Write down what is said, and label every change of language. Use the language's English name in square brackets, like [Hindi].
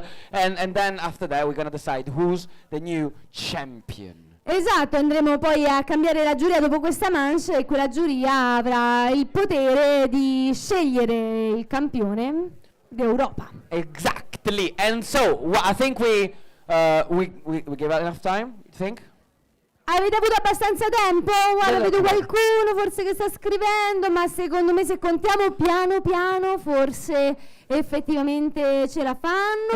[English] And then after that we're gonna decide who's the new champion. [Italian] Esatto, andremo poi a cambiare la giuria dopo questa manche e quella giuria avrà il potere di scegliere il campione d'Europa. [English] Exactly. And so I think we gave out enough time, you think? [Italian] Avete avuto abbastanza tempo? Guarda, vedo qualcuno forse che sta scrivendo, ma secondo me se contiamo piano piano forse effettivamente ce la fanno.